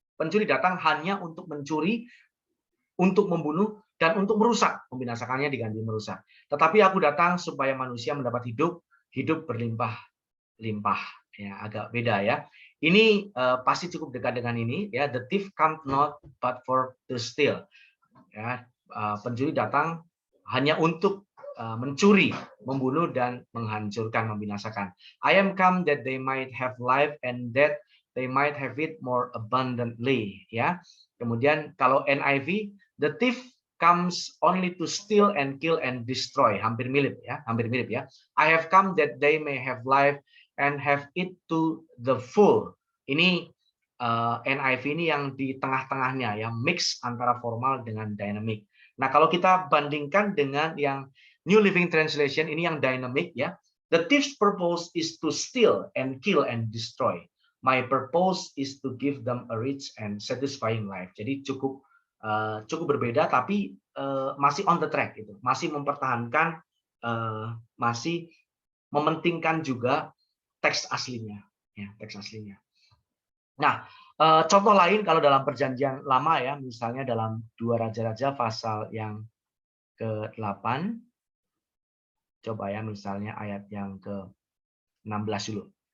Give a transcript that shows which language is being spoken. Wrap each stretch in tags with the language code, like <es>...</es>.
<id>Pencuri datang hanya untuk mencuri, untuk membunuh, dan untuk merusak. Membinasakannya diganti merusak. Tetapi aku datang supaya manusia mendapat hidup berlimpah-limpah. Ya, agak beda ya. Ini pasti cukup dekat dengan ini ya.</id> <en>The thief comes not but for to steal.</en> <id>Ya, pencuri datang hanya untuk mencuri, membunuh dan menghancurkan, membinasakan.</id> <en>I am come that they might have life and that they might have it more abundantly. Ya.</en> <id>Kemudian kalau</id> <en>NIV, the thief comes only to steal and kill and destroy.</en> <id>Hampir mirip ya.</id> <en>I have come that they may have life and have it to the full.</en> <id>Ini NIV ini yang di tengah-tengahnya, yang mix antara formal dengan dynamic. Nah, kalau kita bandingkan dengan yang New Living Translation, ini yang dynamic ya.</id> <en>The thief's purpose is to steal and kill and destroy. My purpose is to give them a rich and satisfying life.</en> <id>Jadi cukup berbeda, tapi masih on the track itu, masih mempertahankan, masih mementingkan juga teks aslinya, ya, teks aslinya. Nah, contoh lain kalau dalam Perjanjian Lama ya, misalnya dalam 2 Raja-Raja pasal yang ke-8, coba ya misalnya ayat yang ke-16 dulu.</id>